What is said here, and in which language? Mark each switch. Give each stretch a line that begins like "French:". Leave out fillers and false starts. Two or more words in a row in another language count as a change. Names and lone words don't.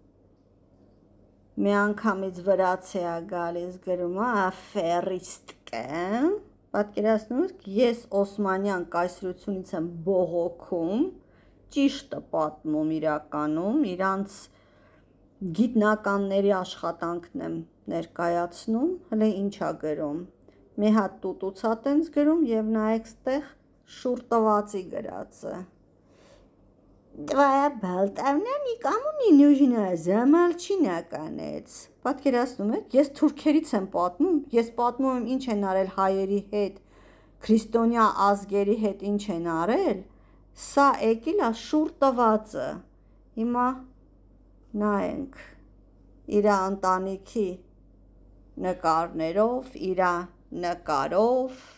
Armenian: մի անգամից վրացի է գալիս գրում է աֆերիստկը, պատկերացնում եք, ես Օսմանյան կայսրությունից եմ բողոքում, ճիշտը պատմում իրականում, իրանց գիտնականների աշխատանքն եմ ներկայացնում, հələ ինչ է գրում, մի հատ տուտուցա տենց գրում և նայեք ստեղ շուռ տվածի գրած է։
Russian: Твоя болтовня никому не нужна, замолчи наконец։
Armenian: Պատկերացնում եք, ես թուրքերից եմ պատմում, ես պատմում եմ ինչ են արել հայերի հետ, քրիստոնյա ազգերի հետ ինչ են արել, սա եկել է շուռ տվածը։ Հիմա նայենք իրա ընտանիքի նկարներով, իրա նկարով,